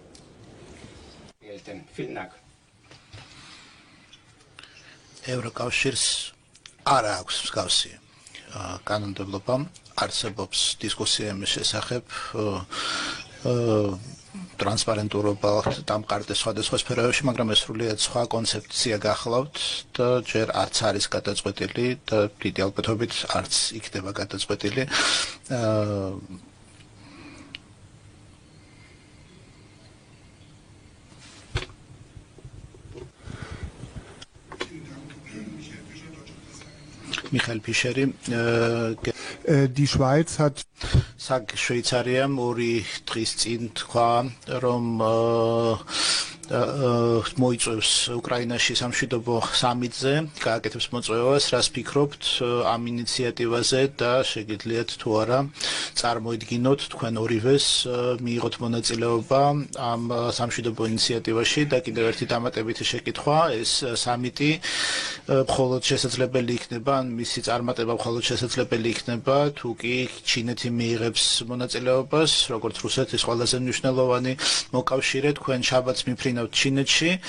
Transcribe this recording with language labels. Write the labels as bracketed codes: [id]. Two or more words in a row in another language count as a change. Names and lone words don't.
[ka] ევროკავშირს არ აქვს მსგავსი კანონმდებლობა, არსებობს დისკუსია იმის შესახებ ტრანსპარენტურობა დამყარდეს სხვადასხვა სფეროებში, მაგრამ ეს სრულიად სხვა კონცეფცია გახლავთ და ჯერ არც არის გადაწყვეტილი და დიდი ალბათობით არც იქნება გადაწყვეტილი. [de] Michael Pischeri. Die Schweiz hat [ka] Შვეიცარიამ 2 დღის წინ თქვა, რომ მოიწევს უკრაინაში სამშვიდობო სამიტზე, გააკეთებს მოწვევას, რას ფიქრობთ ამ ინიციატივაზე და შეგიძლიათ თუ არა წარმოიდგინოთ თქვენ ორივეს მიიღოთ მონაწილეობა ამ სამშვიდობო ინიციატივაში და კიდევ ერთი დამატებითი შეკითხვა, ეს სამიტი მხოლოდ შესაძლებელი იქნება, ან მისი წარმატება მხოლოდ შესაძლებელი იქნება, თუ კი ჩინეთი მიიღებს მონაწილეობას, როგორც რუსეთის ყველაზე მნიშვნელოვანი მოკავშირე, თქვენ შაბათს მიფრინავთ ჩინეთში.